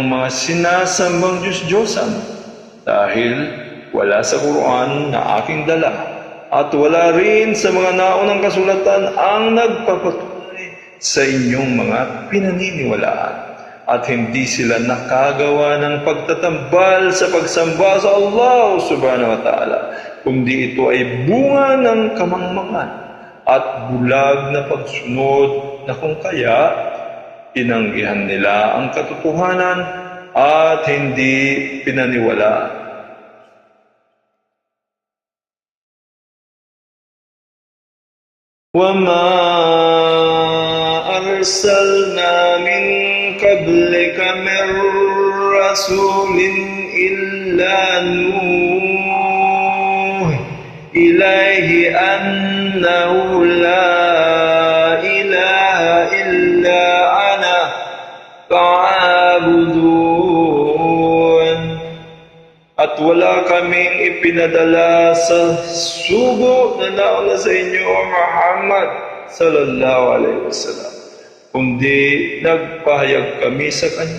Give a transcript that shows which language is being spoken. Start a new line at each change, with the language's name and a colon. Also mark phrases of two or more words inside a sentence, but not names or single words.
Filipino: mga sinasambang Diyos-Diyosan, dahil wala sa Quran na aking dala at wala rin sa mga naunang kasulatan ang nagpapatunay sa inyong mga pinaniniwalaan, at hindi sila nakagawa ng pagtatambal sa pagsamba sa Allah
Arabic: سبحانه وتعالى,
Filipino: kundi ito ay bunga ng kamangmangan at bulag na pagsunod, na kung kaya tinanggihan nila ang katotohanan at hindi pinaniwalaan.
Arabic: وَمَا أَرْسَلْنَا مِن قَبْلِكَ مِن رَّسُولٍ إِلَّا نُوحِي إِلَيْهِ أَنَّهُ لَا إِلَٰهَ إِلَّا أَنَا فَاعْبُدُونِ.
Filipino: At wala kaming ipinadala sa sugo na nauna sa inyo,
Arabic: Muhammad صلى الله عليه وسلم,
Filipino: kundi nagpahayag kami sa kanya